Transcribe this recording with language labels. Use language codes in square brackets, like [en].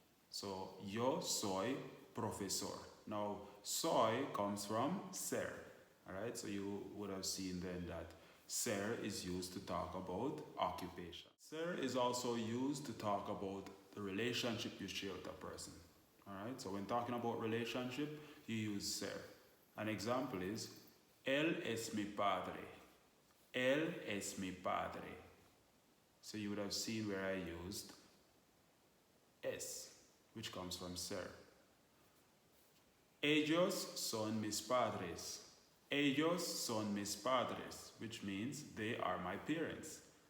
[en] So, [es] yo soy profesor. [en] Now, soy comes from ser, all right? So you would have seen then that ser is used to talk about occupation. Ser is also used to talk about the relationship you share with a person, all right? So when talking about relationship, you use ser. An example is, [es] él es mi padre. Él es mi padre. [en] So you would have seen where I used es, which comes from ser. [es] Ellos son mis padres. Ellos son mis padres, [en] which means they are my parents.